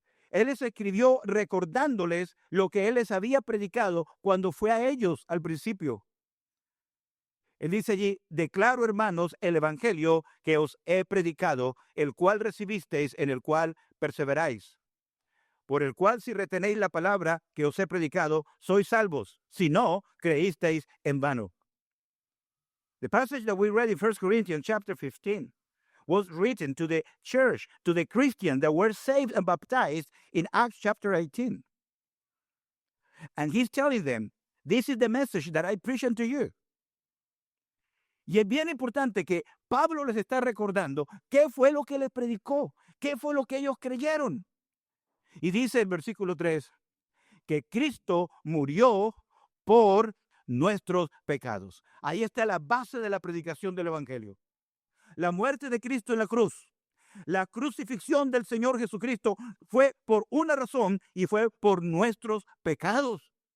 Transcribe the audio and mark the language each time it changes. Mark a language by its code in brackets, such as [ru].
[es] Él les escribió recordándoles lo que él les había predicado cuando fue a ellos al principio. Él dice allí, declaro, hermanos, el evangelio que os he predicado, el cual recibisteis, en el cual perseveráis. Por el cual si retenéis la palabra que os he predicado, sois salvos. Si no, creísteis en vano. [en] The passage that we read in 1 Corinthians chapter 15 was written to the church, to the Christians that were saved and baptized in Acts chapter 18. And he's telling them, this is the message that I preach unto you. [es] Y es bien importante que Pablo les está recordando qué fue lo que les predicó, qué fue lo que ellos creyeron. Y dice en versículo 3, que Cristo murió por nuestros pecados. Ahí está la base de la predicación del evangelio. La muerte de Cristo en la cruz, la crucifixión del Señor Jesucristo fue por una razón y fue por nuestros pecados.